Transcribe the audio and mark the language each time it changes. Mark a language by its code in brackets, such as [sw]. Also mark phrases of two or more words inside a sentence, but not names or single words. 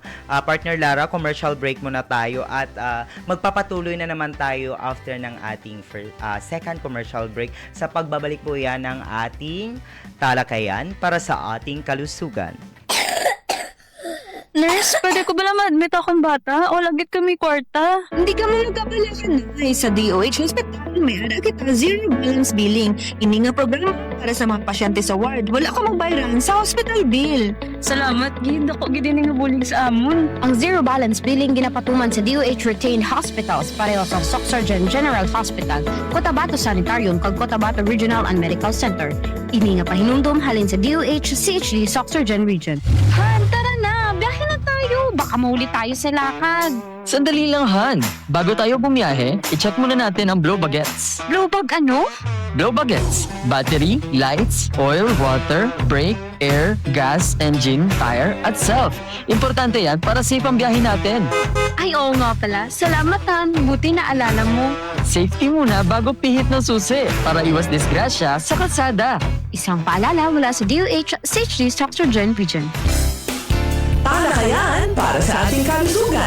[tl] Partner Lara, [en] commercial break [tl] muna tayo at magpapatuloy na naman tayo after ng ating [en] second commercial break [tl] sa pagbabalik po yan ng ating talakayan para sa ating kalusugan. [hil] Nurse, pwede ko ba lang ma-admit akong bata? O lagit kami kwarta? Hindi ka mo nagkabalakan na sa DOH Hospital. May ara kita [en] zero balance billing. [hil] Ini nga programa para sa mga pasyente sa ward. Wala ka magbayaran sa [en] hospital bill. [hil] Salamat, Gid. Ako gid nga bulig sa amon. Ang [en] zero balance billing [hil] ginapatuman sa DOH [en] retained hospitals [hil] pareho sa Surgeon General Hospital, Cotabato Sanitarium kag Cotabato Regional and Medical Center. Ini nga pahinumdum halin sa DOH CHD Surgeon Region. Han, [tl] tara na! Biyahe na tayo! Baka Baka mahuli tayo sa lakad. Sandali lang, Han. Bago tayo bumiyahe, i-check muna natin ang blow bagets. Blow bag ano? Blow bagets. Battery, [en] lights, oil, water, brake, air, gas, engine, tire, [tl] at self. Importante yan para safe ang biyahe natin. Ay, oo nga pala. Salamat, Han. Buti na alala mo. Safety muna bago pihit ng susi para iwas disgrasya sa kalsada. Isang paalala mula sa DOH SHD Dr. Jen Region. Talakayan para sa ating kalusugan.